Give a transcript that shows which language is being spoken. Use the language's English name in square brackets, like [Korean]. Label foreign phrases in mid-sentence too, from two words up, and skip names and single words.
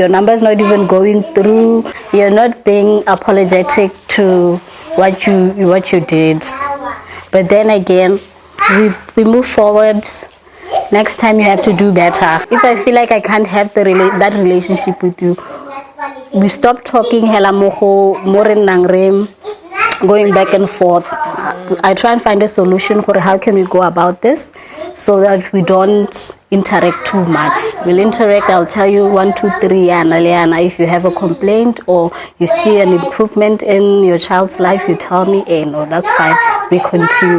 [English] Your number's not even going through. You're not being apologetic to what you did. But then again, we move forward. Next time you have to do better. If I feel like I can't have that relationship with you, we stop talking hela moho moren nangrem, going back and forth. I try and find a solution for how can we go about this so that we don't interact too much. We'll interact, I'll tell you 1, 2, 3, Naalya. If you have a complaint or you see an improvement in your child's life, you tell me, no, that's fine, we continue.